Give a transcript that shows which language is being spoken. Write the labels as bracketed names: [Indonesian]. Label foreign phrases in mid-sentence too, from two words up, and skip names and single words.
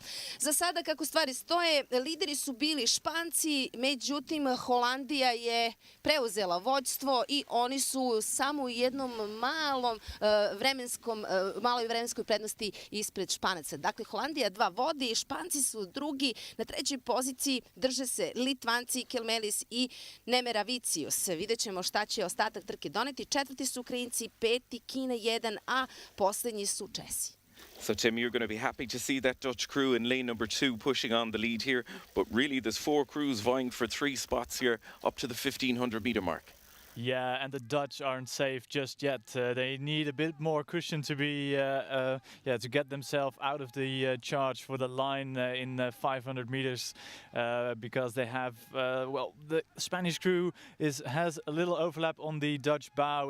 [Serbian] Za sada, kako stvari stoje, lideri su bili Španci, međutim Holandija je preuzela vođstvo i oni su samo u jednom maloj vremenskoj prednosti ispred Španaca. Dakle, Holandija 2 vodi, Španci su drugi, na 3. poziciji drže se Litvanci, Kelmelis i Nemeravicius. Vidjet ćemo šta će ostatak trke doneti. 4. su Ukrajinci, 5. Kina 1, a posljednji su Česi. [English] So, Tim, you're going to be happy to see that Dutch crew in lane number 2 pushing on the lead here, but really there's 4 crews vying for 3 spots here up to the 1,500 meter mark. Yeah, and the Dutch aren't safe just yet. They need a bit more cushion to be, to get themselves out of the charge for the line in 500 meters, because they have, the Spanish crew has a little overlap on the Dutch bow.